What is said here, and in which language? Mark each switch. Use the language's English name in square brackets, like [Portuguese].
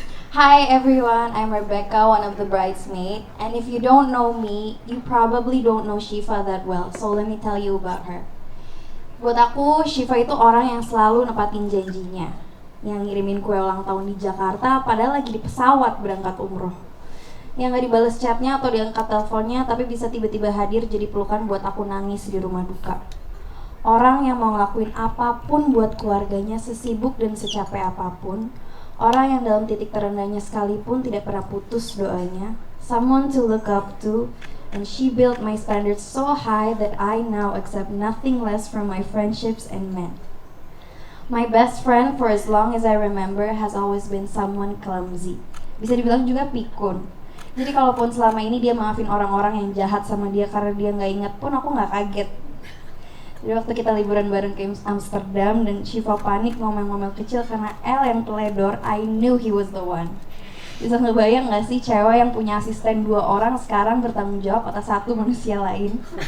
[English] Hi everyone, I'm Rebecca, one of the bridesmaids. And if you don't know me, you probably don't know Syifa that well. So let me tell you about her. [Indonesian] Buat aku, Syifa itu orang yang selalu nepatin janjinya. Yang ngirimin kue ulang tahun di Jakarta, padahal lagi di pesawat berangkat umroh. Yang gak dibales chatnya atau diangkat teleponnya, tapi bisa tiba-tiba hadir jadi pelukan buat aku nangis di rumah duka. Orang yang mau ngelakuin apapun buat keluarganya, sesibuk dan secapek apapun. Orang yang dalam titik terendahnya sekalipun tidak pernah putus doanya. [English] Someone to look up to. And she built my standards so high that I now accept nothing less from my friendships and men. My best friend for as long as I remember has always been someone clumsy. [Indonesian] Bisa dibilang juga pikun. Jadi kalaupun selama ini dia maafin orang-orang yang jahat sama dia karena dia gak ingat pun, aku gak kaget. Jadi waktu kita liburan bareng ke Amsterdam dan Syifa panik ngomel-ngomel kecil karena El yang teledor, [English] I knew he was the one. [Indonesian] Bisa ngebayang gak sih cewek yang punya asisten 2 orang sekarang bertanggung jawab atas 1 manusia lain?